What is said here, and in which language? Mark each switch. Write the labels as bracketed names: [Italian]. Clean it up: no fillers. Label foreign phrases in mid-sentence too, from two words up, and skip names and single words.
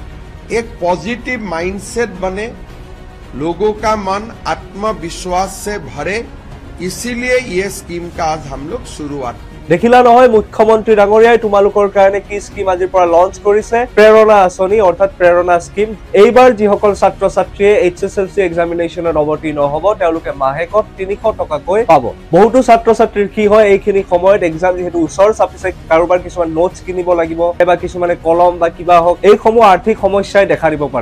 [Hindi] एक [English] positive mindset [Hindi] बने, लोगों का मन आत्मविश्वास से भरे, इसीलिए ये स्कीम का आज हम लोग शुरुआत। [Assamese] দেখিলা নহয় মুখ্যমন্ত্ৰী ডাঙৰীয়াই তোমালোকৰ কাৰণে কি স্কিম আজিৰ পৰা লঞ্চ কৰিছে, প্ৰেৰণা আঁচনি অৰ্থাৎ প্ৰেৰণা স্কিম। এইবাৰ যিসকল ছাত্ৰ ছাত্ৰীয়ে HSLC এক্সামিনেশ্যনত অৱতীৰ্ণ হ'ব তেওঁলোকে মাহেকত 300 টকাকৈ পাব। বহুতো ছাত্ৰ ছাত্ৰীৰ কি হয় এইখিনি সময়ত এক্সাম যিহেতু ওচৰ চাপিছে, কাৰোবাৰ কিছুমান নোটছ কিনিব লাগিব বা কিছুমানে কলম বা কিবা হওক, এইসমূহ আৰ্থিক সমস্যাই দেখা দিব পাৰে।